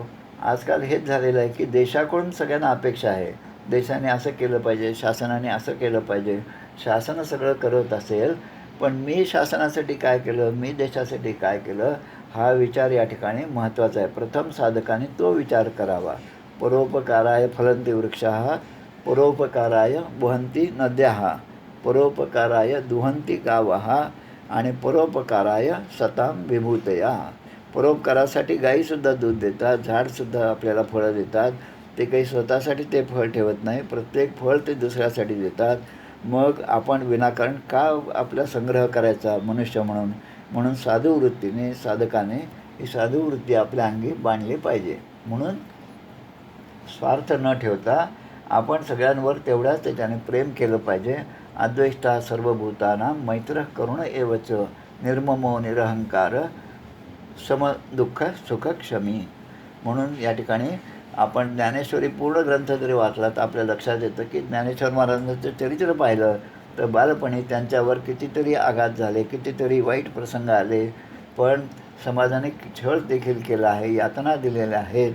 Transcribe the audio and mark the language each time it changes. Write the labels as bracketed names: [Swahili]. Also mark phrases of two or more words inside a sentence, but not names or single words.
[Marathi] आजकाल हेच झालेलं आहे की देशाकडून सगळ्यांना अपेक्षा आहे. देशाने असं केलं पाहिजे, शासनाने असं केलं पाहिजे. शासन सगळं करत असेल, पण मी शासनासाठी काय केलं, मी देशासाठी काय केलं, हा विचार या ठिकाणी महत्त्वाचा आहे. प्रथम साधकाने तो विचार करावा. [Sanskrit] परोपकाराय फलंती वृक्षाः, परोपकाराय वहन्ति नद्याः, परोपकाराय दुहन्ति गावः आणि परोपकाराय सतां विभूतया. [Marathi] परोपकारासाठी गाईसुद्धा दूध देतात, झाडसुद्धा आपल्याला फळं देतात. ते काही स्वतःसाठी ते फळ ठेवत नाही, प्रत्येक फळ ते दुसऱ्यासाठी देतात. मग आपण विनाकारण का आपला संग्रह करायचा मनुष्य म्हणून साधुवृत्तीने साधकाने ही साधुवृत्ती आपल्या अंगी बांधली पाहिजे. म्हणून स्वार्थ न ठेवता आपण सगळ्यांवर तेवढ्याच त्याच्याने प्रेम केलं पाहिजे. [Sanskrit] अद्वेष्टा सर्वभूतानां मैत्रः करुण एवच, निर्ममो निरहंकार, समदुःख सुखक्षमी. [Marathi] म्हणून या ठिकाणी आपण ज्ञानेश्वरी पूर्ण ग्रंथ जरी वाचला तर आपल्या लक्षात येतं की ज्ञानेश्वर महाराजांचं चरित्र पाहिलं तर बालपणी त्यांच्यावर कितीतरी आघात झाले, कितीतरी वाईट प्रसंग आले, पण समाजाने छळ देखील केला आहे, यातना दिलेल्या आहेत.